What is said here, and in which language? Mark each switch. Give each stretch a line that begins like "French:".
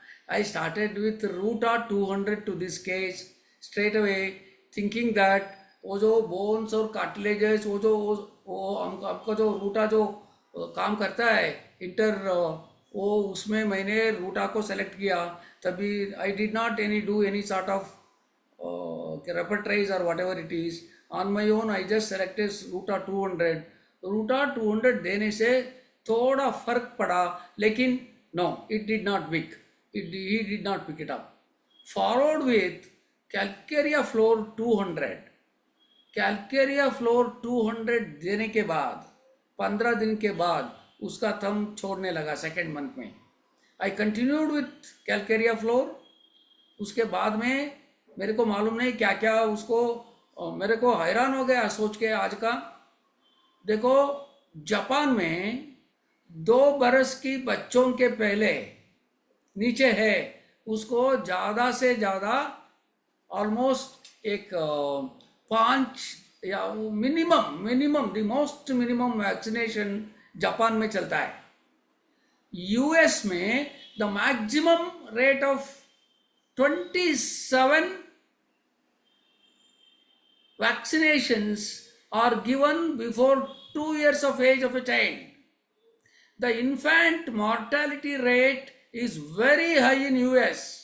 English: I started with Ruta 200 to this case straight away, thinking that
Hindi: वो जो bones और cartilages वो हमको जो रूटा जो काम करता है इंटर, वो उसमें मैंने रूटा को सेलेक्ट किया.
English: तभी I did not any do any sort of repertories or whatever it is. On my own I just selected Ruta 200.
Hindi: रूटा 200 देने से थोड़ा फर्क पड़ा, लेकिन
English: no, it did not pick. He did not pick it up. Followed with Calcarea Floor 200.
Hindi: Calcarea floor 200 देने के बाद 15 दिन के बाद उसका थम छोड़ने लगा सेकेंड मंथ में.
English: I continued with calcarea fluor.
Hindi: उसके बाद में मेरे को मालूम नहीं क्या क्या उसको, मेरे को हैरान हो गया सोच के आज का. देखो जापान में 2 बरस की बच्चों के पहले नीचे है उसको ज़्यादा से ज़्यादा ऑलमोस्ट एक 5 या minimum the most minimum vaccination Japan में चलता है.
English: US में the maximum rate of 27 vaccinations are given before 2 years of age of a child. The infant mortality rate is very high in US.